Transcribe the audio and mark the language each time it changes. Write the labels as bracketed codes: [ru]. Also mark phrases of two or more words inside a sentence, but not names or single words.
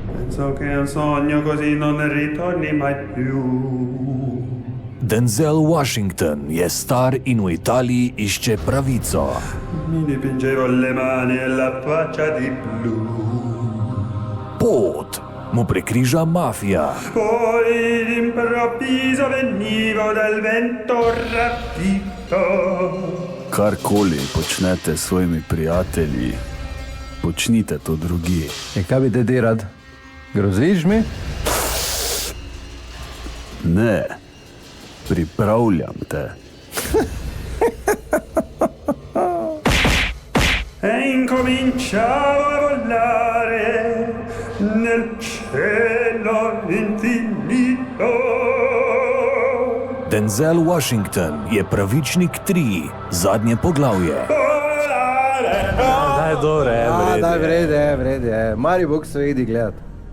[it] So che un sogno così non ritorni mai più. [sl] Denzel Washington je star in v Italiji išče pravico. [it] Mi dipingevo le mani e la faccia di blu. [sl] Pot mu prekriža mafija. [it] Poi d'improvviso venivo dal vento rapito. [sl] Karkoli počnete s svojimi prijatelji, počnite to drugi. Kaj bi te rad? Groziš mi? Ne, pripravljam te. [it] E incominciavo a volare nel cielo infinito. [sl] Denzel Washington je Pravičnik 3, zadnje poglavje. Daj, vrede. Mari Bog se vidi gledati.